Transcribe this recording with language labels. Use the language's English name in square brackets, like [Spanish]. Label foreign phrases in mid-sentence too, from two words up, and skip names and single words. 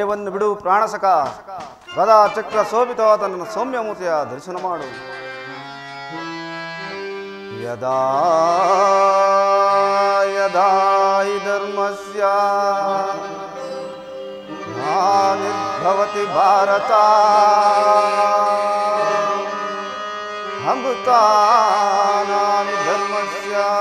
[Kannada] ಭಯವನ್ನು ಬಿಡು ಪ್ರಾಣಸಕ. ಗದಾ ಚಕ್ರ ಶೋಭಿತವಾದ ನನ್ನ ಸೌಮ್ಯಮೂರ್ತಿಯ ದರ್ಶನ ಮಾಡು. [Sanskrit] ಯದಾ ಯದಾ ಹಿ ಧರ್ಮಸ್ಯ ಗ್ಲಾನಿರ್ಭವತಿ ಭಾರತ ಅಮೃತಾನಾನಿ ಧರ್ಮಸ್ಯ